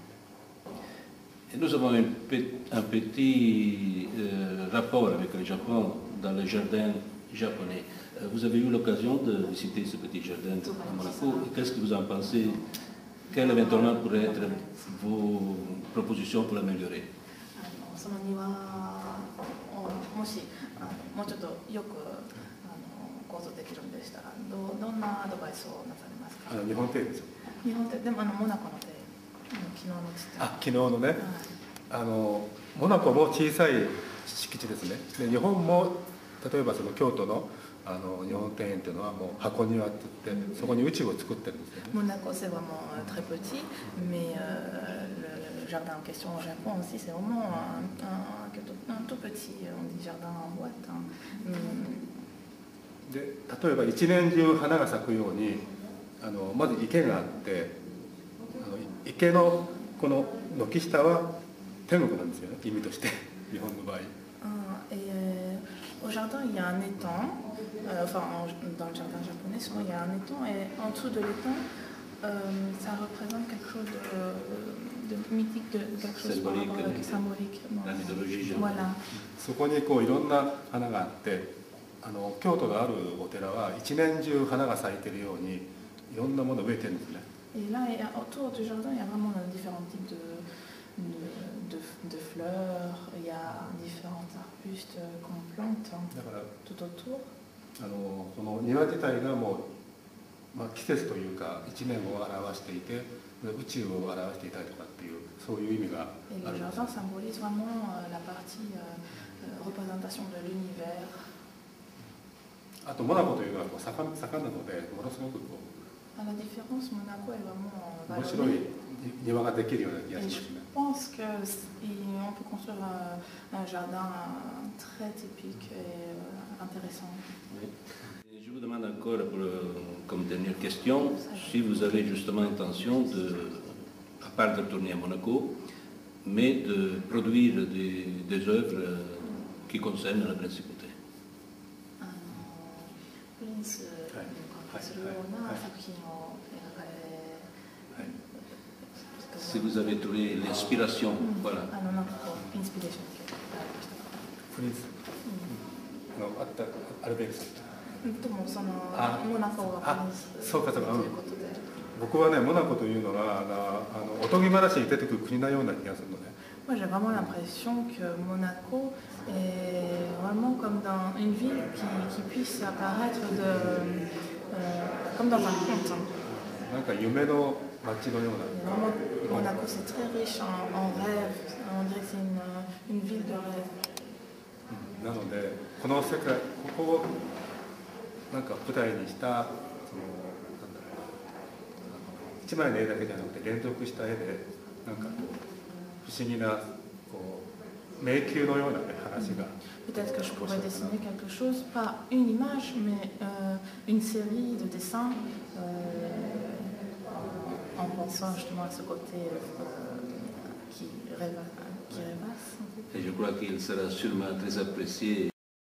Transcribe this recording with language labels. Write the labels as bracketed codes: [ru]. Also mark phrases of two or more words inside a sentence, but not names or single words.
[fr] Et nous avons un petit rapport avec le Japon dans le jardin japonais. Vous avez eu l'occasion de visiter ce petit jardin à Monaco. Qu'est-ce que vous en pensez? Quelles éventuellement pourraient être vos propositions pour l'améliorer? [ja] その庭をもしもうちょっとよく構造できるんでしたらどんなアドバイスをなされますか？日本庭園ですよ。日本庭でもモナコの庭園、昨日のちっちゃい。昨日のね、モナコも小さい敷地ですね。で日本も例えばその京都の日本庭園っていうのはもう箱庭って言ってそこに宇宙を作ってるんですよね。 [fr] Monaco c'est vraiment très petit, mais le jardin en question au Japon aussi c'est vraiment un tout petit, on dit jardin en boîte. [ja] で例えば一年中花が咲くようにまず池があって池のこの軒下は天国なんですよね、意味として日本の場合。 [fr] Au jardin, il y a un étang, dans le jardin japonais, souvent il y a un étang, et en dessous de l'étang, ça représente quelque chose de mythique, quelque chose symbolique. La mythologie. Voilà. [ja] そこにいろんな花があって、京都があるお寺は一年中花が咲いているようにいろんなものを植えてるんですね。 [fr] Et là, autour du jardin, il y a vraiment différents types de fleurs, il y a différents arbustes qu'on plante tout autour. [ja] この庭自体がもう、季節というか一年を表していて宇宙を表していたりとかっていうそういう意味があるんです。 [fr] Et le jardin symbolise vraiment la partie représentation de l'univers. [ja] あとモナコというのは盛んなのでものすごく [fr] À la différence, Monaco est vraiment [ja] 面白い庭ができるような気がしますね。 [fr] Je pense qu'on peut construire un jardin très typique et intéressant. Oui. Et je vous demande encore, comme dernière question, si vous avez justement intention à part de retourner à Monaco, mais de produire des œuvres qui concernent la principauté. [ja] ンスに関係するような作品を描かれ。 [fr] Si vous avez trouvé l'inspiration, voilà. [ja] なんかこうインスピレーションを受けられましたか。プリンスあったアルベールさんともそのモナコがプリンスそうかそうか、ということで。僕はねモナコというのはおとぎ話に出てくる国のような気がするのね。 [fr] Moi j'ai vraiment l'impression que Monaco est vraiment comme dans une ville qui puisse apparaître comme dans un conte. [ja] なんか夢の街のような。 [fr] Vraiment, Monaco c'est très riche en rêves. On dirait que c'est une ville de rêve. [ja] なのでこの世界ここをなんか舞台にした一枚の絵だけじゃなくて連続した絵でなんか不思議なこう迷宮のような、ね、話が。 [fr] Peut-être que je pourrais dessiner quelque chose, pas une image, mais une série de dessins en pensant justement à ce côté qui rêvasse. Et je crois qu'il sera sûrement très apprécié.